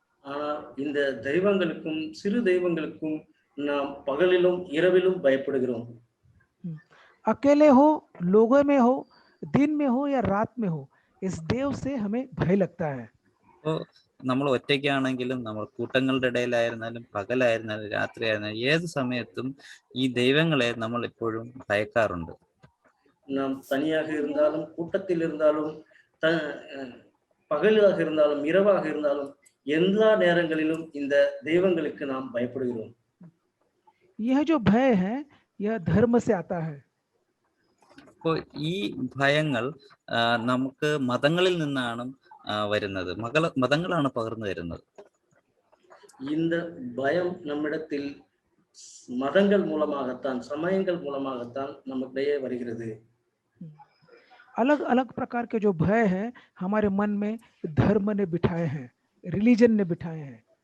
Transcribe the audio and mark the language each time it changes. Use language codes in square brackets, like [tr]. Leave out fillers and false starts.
[ta] ஆனால் இந்த தெய்வங்களுக்கும் சிறு தெய்வங்களுக்கும் நாம் பகலிலும் இரவிலும் பயப்படுகிறோம். [hi] अकेले हो, लोगों में हो, दिन में हो या रात में हो, इस देव से हमें भय लगता है. [ml] അപ്പോൾ നമ്മൾ ഒറ്റയ്ക്കാണെങ്കിലും നമ്മൾ കൂട്ടങ്ങളുടെ ഇടയിലായിരുന്നാലും പകലായിരുന്നാലും രാത്രിയായിരുന്നാലും ഏത് സമയത്തും ഈ ദൈവങ്ങളെ നമ്മൾ എപ്പോഴും ഭയക്കാറുണ്ട്. [ta] நாம் தனியாக இருந்தாலும் கூட்டத்தில் இருந்தாலும் பகலாக இருந்தாலும் இரவாக இருந்தாலும் எல்லா நேரங்களிலும் இந்த தெய்வங்களுக்கு நாம் பயப்படுகிறோம். [hi] यह जो भय है यह धर्म से आता है. [ml] അപ്പോൾ ഈ ഭയങ്ങൾ നമുക്ക് മതങ്ങളിൽ നിന്നാണ് വരുന്നത്, മതങ്ങളാണ് പകർന്നു വരുന്നത്. [ta] இந்த பயம் நம்மிடத்தில் மதங்கள் மூலமாகத்தான், சமயங்கள் மூலமாகத்தான் நம்மிடையே வருகிறது. [hi] अलग अलग प्रकार के जो भय है हमारे मन में धर्म ने बिठाए हैं, रिलीजन ने बिठाए हैं.